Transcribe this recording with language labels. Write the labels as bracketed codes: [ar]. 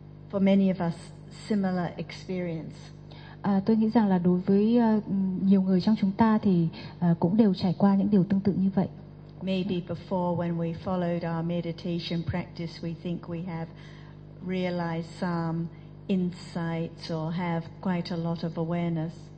[en] For many of us, similar experience. [vi] Tôi nghĩ rằng là đối với nhiều người trong chúng ta thì cũng đều trải qua những điều tương tự như vậy. [en] Maybe before, when we followed our meditation practice, we think we have realized some insights or have quite a lot of awareness.